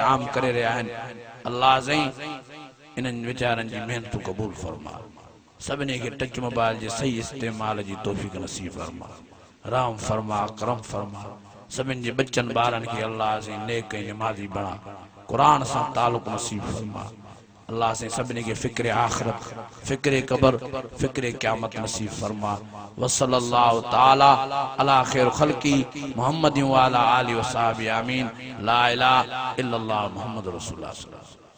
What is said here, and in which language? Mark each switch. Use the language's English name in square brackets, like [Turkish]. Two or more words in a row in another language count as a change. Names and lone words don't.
[Sindhi] आम करे रहिया आहिनि अल्लाह साईं इन्हनि वीचारनि जी मेहनत कबूल फरमा सभिनी खे टच मोबाइल जे सही इस्तेमाल जी तौफ़ीक़ नसीब फरमा राम फरमा करम फरमा सभिनी जे बच्चनि ॿारनि खे अल्लाह साईं नेक ऐं नमाज़ी बणा कुरान सां तालुक़ नसीब फरमा अल्लाह से सभिनी के फिक्र आखिरत फिक्र कबर फिक्र क़यामत नसीब फरमा [Arabic] وصلى الله تعالى على خير خلقه محمد و على آله و صحبه آمين لا إله إلا الله محمد رسول الله.